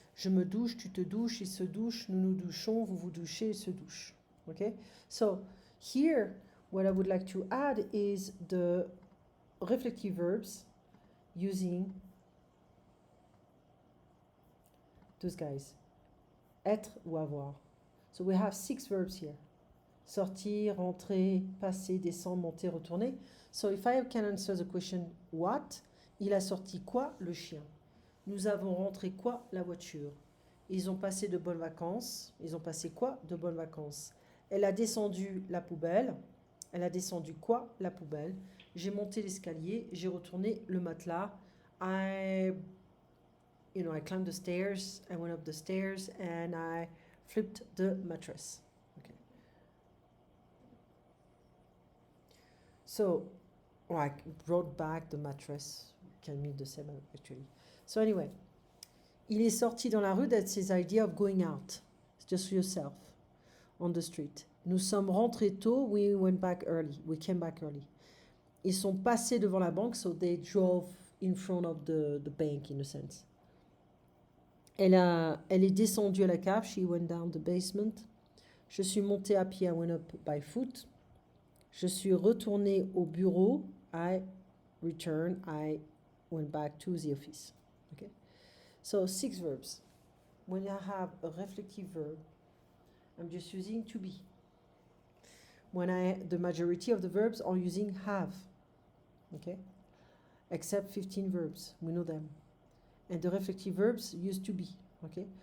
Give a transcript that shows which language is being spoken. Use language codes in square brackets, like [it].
[fr] Je me douche, tu te douches, il se douche, nous nous douchons, vous vous douchez, il se douche. [en] Okay? So, here, what I would like to add is the reflective verbs using those guys. [fr] Être ou avoir. [en] So we have 6 verbs here. [fr] Sortir, entrer, passer, descendre, monter, retourner. [en] So if I can answer the question what, [fr] il a sorti quoi? Le chien. Nous avons rentré quoi? La voiture. Ils ont passé de bonnes vacances. Ils ont passé quoi? De bonnes vacances. Elle a descendu la poubelle. Elle a descendu quoi? La poubelle. J'ai monté l'escalier. J'ai retourné le matelas. [en] I climbed the stairs. I went up the stairs and I flipped the mattress. Okay. So, I brought back the mattress. Can mean the same actually. So anyway, [fr] il est sorti dans la rue. [en] That's his idea of going out. It's just yourself on the street. [fr] Nous sommes rentrés tôt. [en] We went back early. We came back early. [fr] Ils sont passés devant la banque, [en] so they drove in front of the bank in a sense. [fr] Elle est descendue à la cave. [en] She went down the basement. [fr] Je suis montée à pied. [en] I went up by foot. [fr] Je suis retournée au bureau. [en] I returned. I went back to the office. Okay. So 6 verbs. When I have a reflective verb, I'm just using to be. When the majority of the verbs are using have. Okay. Except 15 verbs. We know them. And the reflective verbs use to be. Okay.